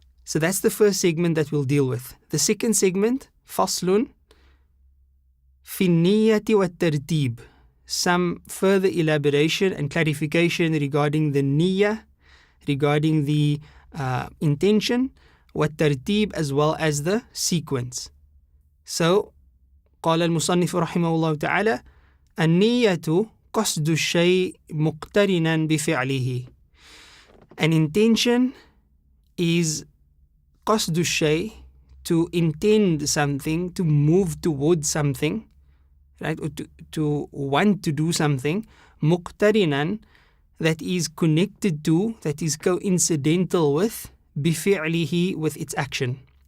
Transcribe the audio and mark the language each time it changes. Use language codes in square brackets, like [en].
[en] So that's the first segment that we'll deal with. The second segment, faslun fi niyyati wat-tartib. Some further elaboration and clarification regarding the niyyah, regarding the intention, wat-tartib, as well as the sequence. So, [ar] قال المصنف رحمه الله تعالى النية قصد الشيء مقترنا بفعله. [en] An intention is [ar] قصد الشيء, [en] to intend something, to move towards something, right, or to want to do something. مقترنا, that is connected to, that is coincidental with, بفعله, with its action.